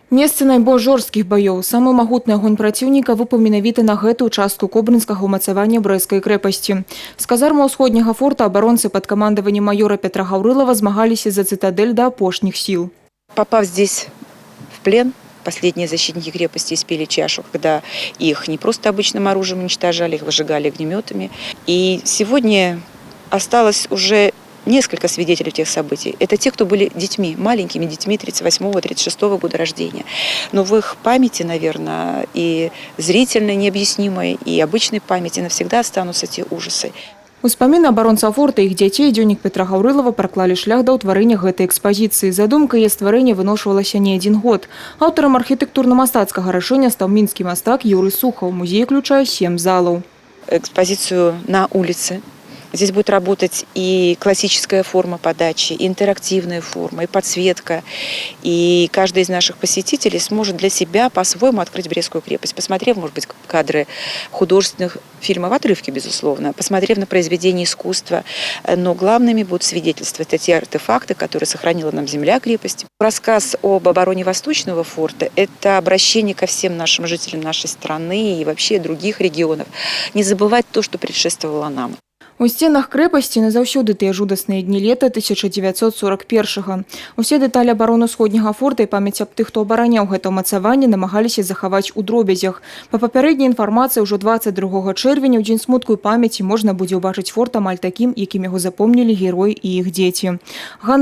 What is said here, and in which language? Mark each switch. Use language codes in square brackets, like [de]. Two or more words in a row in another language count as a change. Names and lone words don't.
[be] Месцы найбольш жорсткіх баёў. Самы магутны агонь праціўніка выпаў менавіта на гэтую частку кобрынскага ўмацавання брэсцкай крэпасці. З казармы ўсходняга форта абаронцы пад камандаваннем майора Петра Гаўрылова змагаліся за цитадель до апошніх сил. [ru] Попав здесь в плен, последние защитники крепости испили чашу, когда их не просто обычным оружием уничтожали, их выжигали огнеметами. И сегодня осталось уже несколько свидетелей тех событий. Это те, кто были детьми, маленькими детьми 38-36 года рождения. Но в их памяти, наверное, и зрительной, необъяснимой, и обычной памяти навсегда останутся те ужасы. Успаміны абаронцаў форта і іх дзяцей дзённік Петра Гаўрылова праклалі шлях да ўтварэння гэтай экспазіцыі. Задумка яе стварэння выношвалася не адзін год. Аўтарам архітэктурна-мастацкага рашэння стаў мінскі мастак Юрый Сухаў. Музей включае 7 залаў. Экспозицию на улице. Здесь будет работать и классическая форма подачи, и интерактивная форма, и подсветка. И каждый из наших посетителей сможет для себя по-своему открыть Брестскую крепость, посмотрев, может быть, кадры художественных фильмов, отрывки, безусловно, посмотрев на произведения искусства. Но главными будут свидетельства. Это те артефакты, которые сохранила нам земля крепости. Рассказ об обороне Восточного форта – это обращение ко всем нашим жителям нашей страны и вообще других регионов. Не забывать то, что предшествовало нам. [be] У сценах крэпасці назаўсёды тыя жудасныя дні лета 1941-го. Усе дэталі абароны ўсходняга форта і памяць аб тых, хто абараняў гэта ўмацаванне, намагаліся захаваць у дробязях. Па папярэдняй інфармацыі, ўжо 22 чэрвеня, у дзень смутку і памяці, можна будзе ўбачыць форт амаль такім, якім яго запомнілі герой і іх дзеці.